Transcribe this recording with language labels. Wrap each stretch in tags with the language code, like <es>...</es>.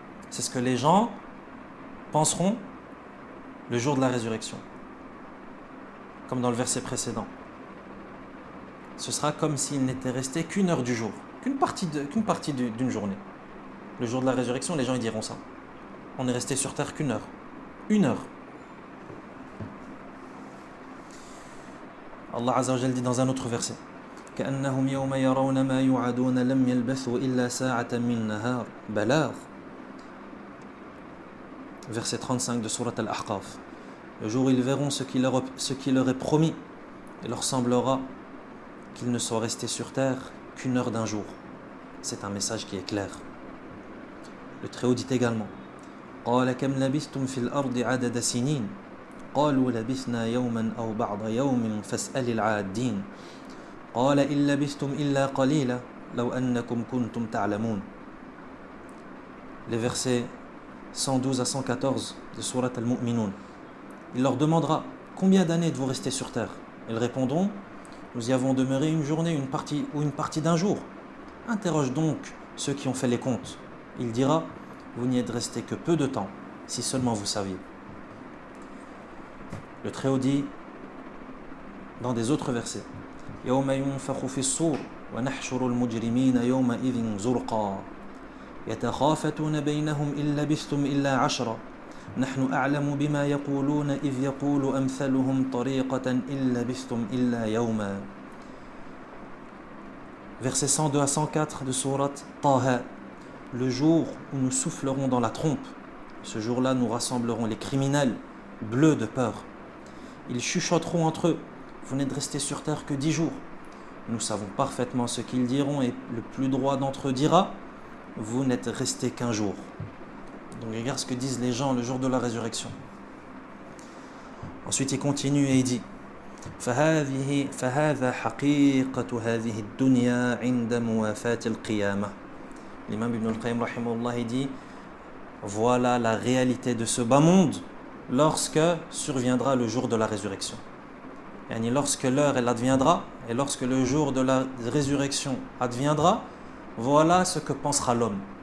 <fr>C'est ce que les gens penseront le jour de la résurrection. Comme dans le verset précédent. Ce sera comme s'il n'était resté qu'une heure du jour, qu'une partie d'une journée. Le jour de la résurrection, les gens ils diront ça. On est resté sur terre qu'une heure. Une heure.</fr> <ar>Allah Azza wa Jalla</ar> <fr>dit dans un autre verset</fr> <ar>كأنهم يوم يرون ما يوعدون لم يلبثوا إلا ساعة من نهار بلاغ.</ar> <fr>Verset 35 de Surat Al-Ahqaf. Le jour où ils verront ce qui leur est promis, il leur semblera qu'ils ne soient restés sur terre qu'une heure d'un jour. C'est un message qui est clair. Le Très-Haut dit également</fr> <ar>قال كم لبثتم في الأرض عدد سنين قالوا لبثنا يوما أو بعض يوم فاسأل العادين قال إن لبثتم إلا قليلا لو أنكم كنتم تعلمون.</ar> <fr>Les versets 112 à 114 de Surat Al-Mu'minun. Il leur demandera combien d'années êtes-vous restés sur terre. Ils répondront nous y avons demeuré une journée, une partie d'un jour. Interroge donc ceux qui ont fait les comptes. Il dira vous n'y êtes restés que peu de temps, si seulement vous saviez. Le Très-Haut dit dans des autres versets</fr> <ar>يوم ينفخ في الصور ونحشر المجرمين يومئذ زرقا يتخافتون بينهم إن لبثتم إلا عشرا نحن أعلم بما يقولون إذ يقول أمثلهم طريقة إن لبثتم إلا يوما.</ar> <fr>Versets 102 à 104 de Sourate Taha. Le jour où nous soufflerons dans la trompe, ce jour-là nous rassemblerons les criminels, bleus de peur. Ils chuchoteront entre eux, vous n'êtes restés sur terre que 10 jours. Nous savons parfaitement ce qu'ils diront et le plus droit d'entre eux dira, vous n'êtes restés qu'un jour. Donc regarde ce que disent les gens le jour de la résurrection. Ensuite il continue et il dit</fr> <ar>فهذا حقيقة هذه الدنيا عند موافاة القيامة.</ar> <fr>L'imam Ibn al-Qayyim rahimahullah il dit voilà la réalité de ce bas monde lorsque surviendra le jour de la résurrection. Yani lorsque l'heure elle adviendra et lorsque le jour de la résurrection adviendra, voilà ce que pensera l'homme.</fr>